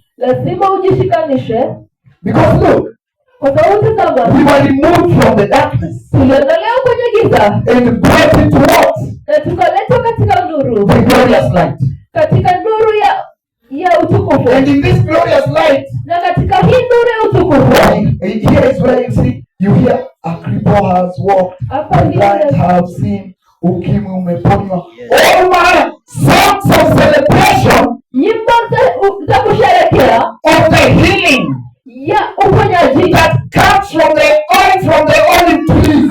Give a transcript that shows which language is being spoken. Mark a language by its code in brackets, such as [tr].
[sw] Lazima ujishikanishe. [en] Because look, [sw] kwa sababu tazama, [en] we were removed from the darkness. [sw] Tuliondolewa kwenye giza. [en] And brought into what? [sw] Na tukaletwa katika nuru. [en] The glorious light. [sw] Katika nuru ya utukufu. [en] And in this glorious light, [sw] na katika hii nuru ya utukufu, [en] here is where you see, you hear a cripple has walked, a blind have seen, [sw] ukimwi umeponywa. [en] All my songs of celebration, [sw] nyimbo za kusherehekea, [en] of the healing [sw] ya uponyaji, [en] that comes from the oil from the olive trees.